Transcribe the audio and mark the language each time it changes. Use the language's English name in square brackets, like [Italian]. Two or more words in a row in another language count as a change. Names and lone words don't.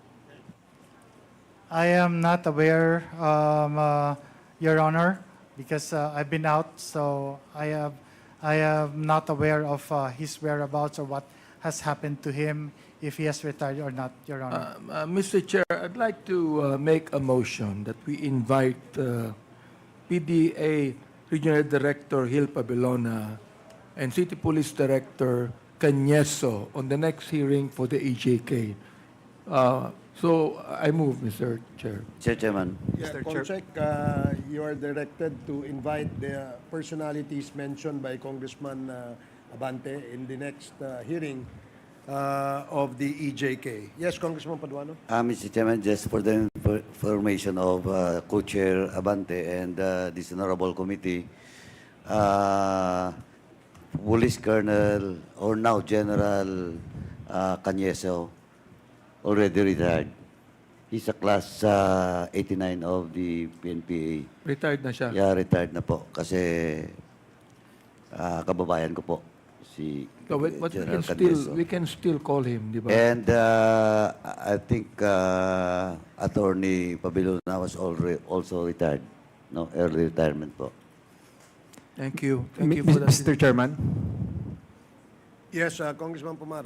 [English] I am not aware, Your Honor, because I've been out, so I am not aware of his whereabouts or what has happened to him, if he has retired or not, Your Honor. Mr. Chair, I'd like to make a motion that we invite PDA Regional Director Gil Pabilona and City Police Director Cañeso on the next hearing for the EJK. So I move, Mr. Chair. Mr. Chairman. Yeah, Comsec, you are directed to invite the personalities mentioned by Congressman Abante in the next hearing of the EJK. Yes, Congressman Paduano? Mr. Chairman, just for the information of Co-Chair Abante and this honorable committee, Police Colonel, or now General Cañeso, already retired. He's a class 89 of the PNPA. [Filipino] Retired na siya. Yeah, retired na po. Kasi kababayan ko po, si [English] But [Filipino] General Cañeso. [English] we can still call him, [Filipino] di ba? [English] And I think Attorney Pabilona was also retired. No, early retirement po. Thank you. Thank you for that. Mr. Chairman, Yes, Congressman Pumara.